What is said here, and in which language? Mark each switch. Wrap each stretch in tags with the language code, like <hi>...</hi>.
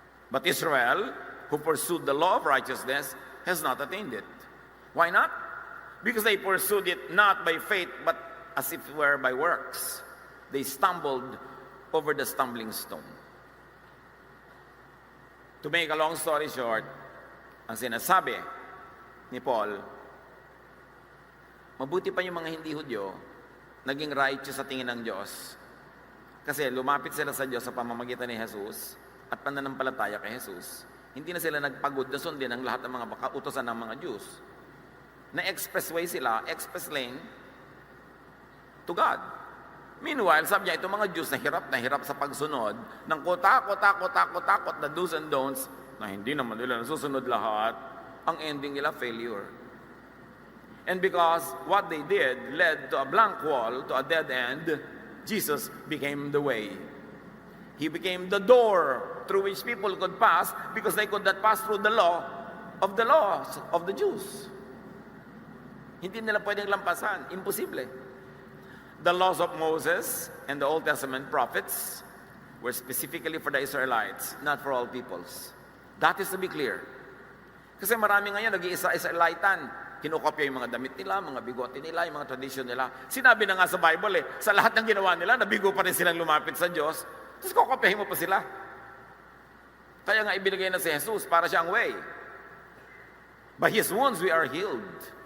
<en>But Israel, who pursued the law of righteousness, has not attained it. Why not? Because they pursued it not by faith, but as if it were by works. They stumbled over the stumbling stone. To make a long story short,</en> <tl>ang sinasabi ni Paul, mabuti pa yung mga hindi Hudyo, naging righteous sa tingin ng Diyos. Kasi lumapit sila sa Diyos sa pamamagitan ni Jesus at pananampalataya kay Jesus. Hindi na sila nagpagod na sundin ang lahat ng mga utosan ng mga Jews. Na-expressway sila,</tl> <en>express lane to God.</en> <tl>Meanwhile, sabi niya, itong mga Jews na hirap sa pagsunod ng takot na do's and don'ts na hindi naman nila nasusunod lahat, ang ending nila failure.</tl> <en>And because what they did led to a blank wall, to a dead end, Jesus became the way. He became the door through which people could pass because they could not pass through the laws of the Jews.</en> <tl>Hindi nila pwedeng lampasan. Imposible.</tl> <en>The laws of Moses and the Old Testament prophets were specifically for the Israelites, not for all peoples. That is to be clear.</en> <tl>Kasi marami ngayon nag-i-Israelitan. Kinukopya yung mga damit nila, mga bigote nila, yung mga tradisyon nila. Sinabi na nga sa Bible sa lahat ng ginawa nila, nabigo pa rin silang lumapit sa Diyos. Tapos kukopyahin mo pa sila. Kaya nga ibinigay na si Jesus para siya ang way.</tl> <en>By His wounds we are healed.</en>